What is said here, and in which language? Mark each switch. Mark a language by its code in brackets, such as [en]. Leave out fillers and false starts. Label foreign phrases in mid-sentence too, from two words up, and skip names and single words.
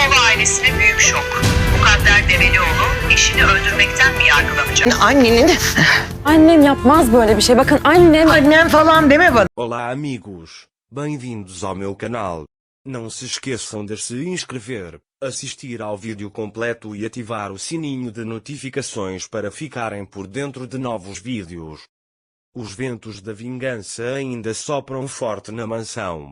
[tr] ailesine büyük şok. Mukadder Develioğlu eşini öldürmekten mi yargılanacak? Annenin... Annem yapmaz böyle bir şey. Bakın annem... Annem falan deme bana. [pt] Olá amigos, bem-vindos ao meu canal. Não se esqueçam de se inscrever, assistir ao vídeo completo e ativar o sininho de notificações para ficarem por dentro de novos vídeos. Os ventos da vingança ainda sopram forte na mansão.